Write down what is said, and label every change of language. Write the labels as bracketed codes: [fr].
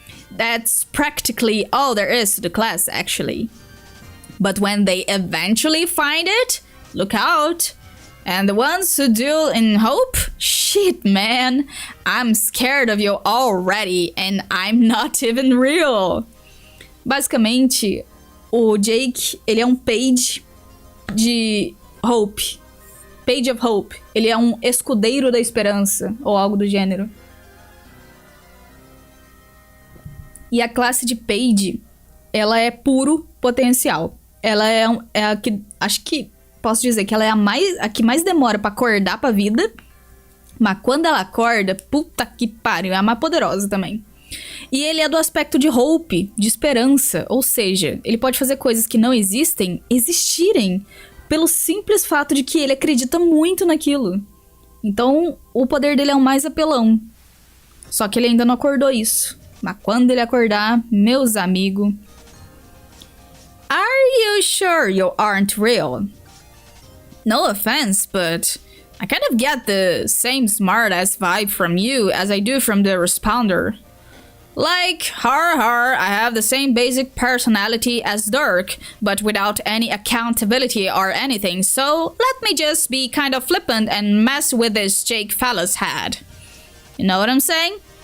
[en] That's practically all there is to the class, actually. But when they eventually find it, look out. And the ones who do in hope? Shit, man. I'm scared of you already, and I'm not even real. [pt] Basicamente, o Jake, ele é um page de hope. Page of Hope. Ele é um escudeiro da esperança, ou algo do gênero. E a classe de Page, ela é puro potencial. Ela é a que, acho que posso dizer que ela é a que mais demora pra acordar pra vida. Mas quando ela acorda, puta que pariu, é a mais poderosa também. E ele é do aspecto de hope, de esperança. Ou seja, ele pode fazer coisas que não existem, existirem. Pelo simples fato de que ele acredita muito naquilo. Então, o poder dele é o mais apelão. Só que ele ainda não acordou isso. Mas quando ele acordar, meus amigos... [en] Are you sure you aren't real? No offense, but I kind of get the same smart-ass vibe from you as I do from the responder. Like, har, I have the same basic personality as Dirk, but without any accountability or anything, so let me just be kind of flippant and mess with this Jake fella's head. You know what I'm saying?